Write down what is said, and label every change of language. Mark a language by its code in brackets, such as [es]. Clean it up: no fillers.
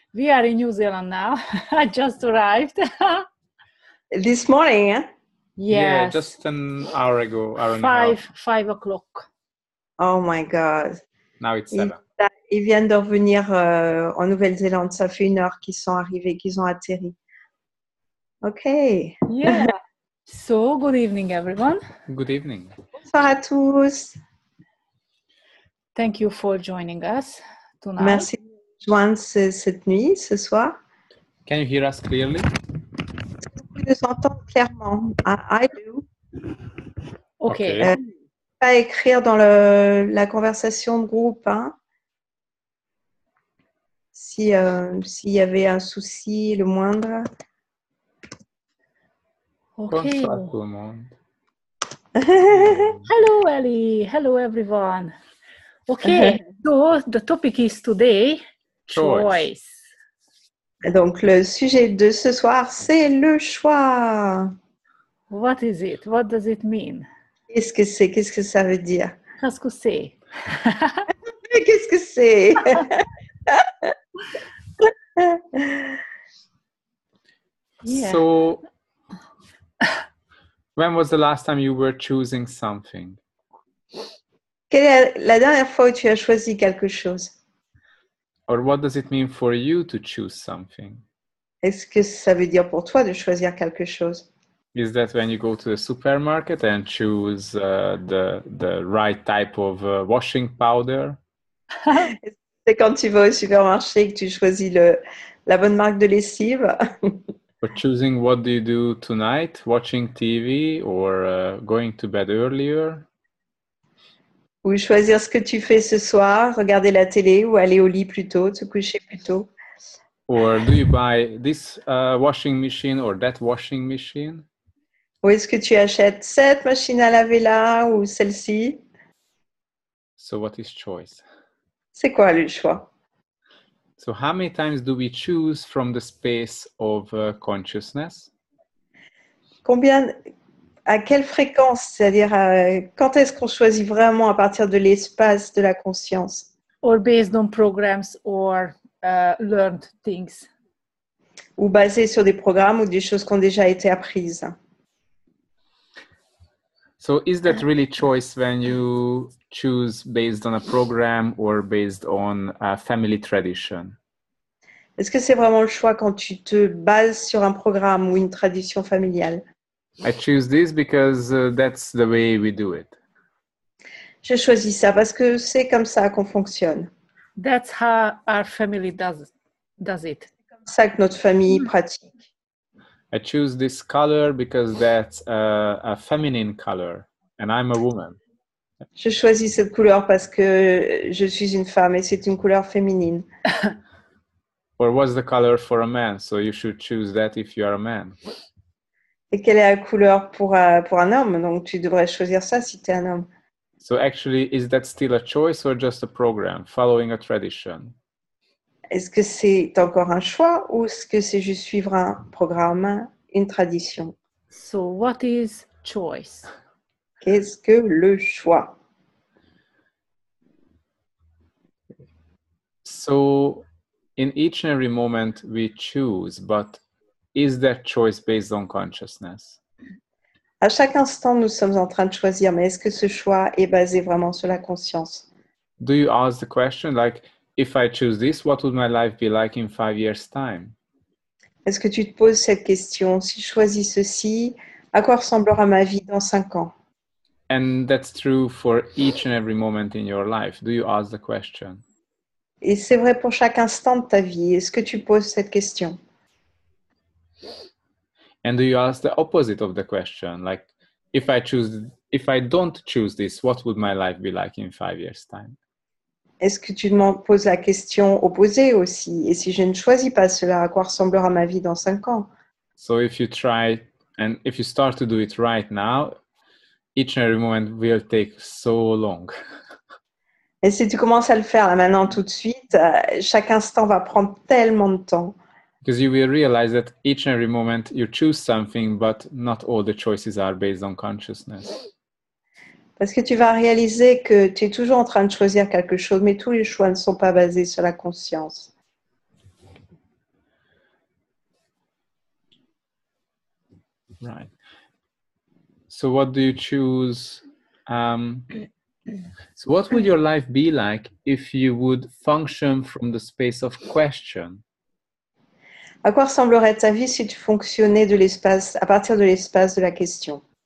[en] We are in New Zealand now. I just arrived. This morning, hein? Yeah, Yes, just an hour ago, hour and a half. 5 o'clock. Oh my God. Now it's [fr] Ils, [en] 7. [fr] ils viennent de revenir en Nouvelle-Zélande. Ça fait 1 heure qu'ils sont arrivés, qu'ils ont atterri. [en] OK. Yeah. So, good evening, everyone. Good evening. [fr] Bonsoir à tous. [en] Thank you for joining us tonight. [fr] Merci de nous joindre cette nuit, ce soir. [en] Can you hear us clearly? [fr] Vous nous entendez clairement. [en] I do. Okay. [fr] Pas écrire dans la conversation de groupe, hein? S'il y avait un souci, le moindre. [en] Okay. [fr] Bonsoir tout le monde. [en] Hello, Ellie. Hello, everyone. Okay. So, the topic is today choice. [fr] Donc, le sujet de ce soir, c'est le choix. [en] What is it? What does it mean? [fr] Qu'est-ce que c'est? Qu'est-ce que ça veut dire? Qu'est-ce que c'est? Qu'est-ce que c'est? [en] Yeah. So, when was the last time you were choosing something? [fr] Quelle est la dernière fois où tu as choisi quelque chose? [en] Or what does it mean for you to choose something? [fr] Est-ce que ça veut dire pour toi de choisir quelque chose? [en] Is that when you go to the supermarket and choose the right type of washing powder? [fr] C'est quand tu vas au supermarché et que tu choisis la bonne marque de lessive? [en] Or choosing what do you do tonight, watching TV or going to bed earlier? [fr] Ou choisir ce que tu fais ce soir, regarder la télé ou aller au lit plus tôt, te coucher plus tôt? [en] Or do you buy this washing machine or that washing machine? [fr] Ou est-ce que tu achètes cette machine à laver là ou celle-ci? [en] So what is choice? [fr] C'est quoi le choix? [en] So how many times do we choose from the space of consciousness? [fr] À quelle fréquence? C'est-à-dire, quand est-ce qu'on choisit vraiment à partir de l'espace de la conscience? [en] Or based on programs or learned things. [fr] Ou basé sur des programmes ou des choses qui ont déjà été apprises? [en] So is that really choice when you choose based on a program or based on a family tradition? [fr] Est-ce que c'est vraiment le choix quand tu te bases sur un programme ou une tradition familiale? [en] I choose this because that's the way we do it. [fr] Je choisis ça parce que c'est comme ça qu'on fonctionne. [en] That's how our family does it. [fr] C'est comme ça que notre famille pratique. [en] I choose this color because that's a feminine color and I'm a woman. [fr] Je choisis cette couleur parce que je suis une femme et c'est une couleur féminine. [en] Or what's the color for a man? So you should choose that if you are a man. [fr] Et quelle est la couleur pour un homme? Donc tu devrais choisir ça si tu es un homme. [en] So actually, is that still a choice or just a program following a tradition? [fr] Est-ce que c'est encore un choix ou est-ce que c'est juste suivre un programme, une tradition? [en] So what is choice? [fr] Qu'est-ce que le choix? [en] So in each and every moment we choose, but is that choice based on consciousness? [fr] À chaque instant, nous sommes en train de choisir, mais est-ce que ce choix est basé vraiment sur la conscience? [en] Do you ask the question like, if I choose this, what would my life be like in 5 years' time? [fr] Est-ce que tu te poses cette question? Si je choisis ceci, à quoi ressemblera ma vie dans 5 ans? [en] And that's true for each and every moment in your life. Do you ask the question? [fr] Et c'est vrai pour chaque instant de ta vie. Est-ce que tu poses cette question? [en] And do you ask the opposite of the question? Like, if I don't choose this, what would my life be like in 5 years' time? [fr] Est-ce que tu te poses la question opposée aussi? Et si je ne choisis pas cela, à quoi ressemblera ma vie dans 5 ans? [en] So if you try and if you start to do it right now, each and every moment will take so long. [fr] Et si tu commences à le faire là maintenant tout de suite, chaque instant va prendre tellement de temps. [en] Because you will realize that each and every moment you choose something, but not all the choices are based on consciousness. [fr] Parce que tu vas réaliser que tu es toujours en train de choisir quelque chose, mais tous les choix ne sont pas basés sur la conscience. [en] Right. So what do you choose? So what would your life be like if you would function from the space of question? [fr] À quoi ressemblerait ta vie si tu fonctionnais de l'espace, à partir de l'espace de la question?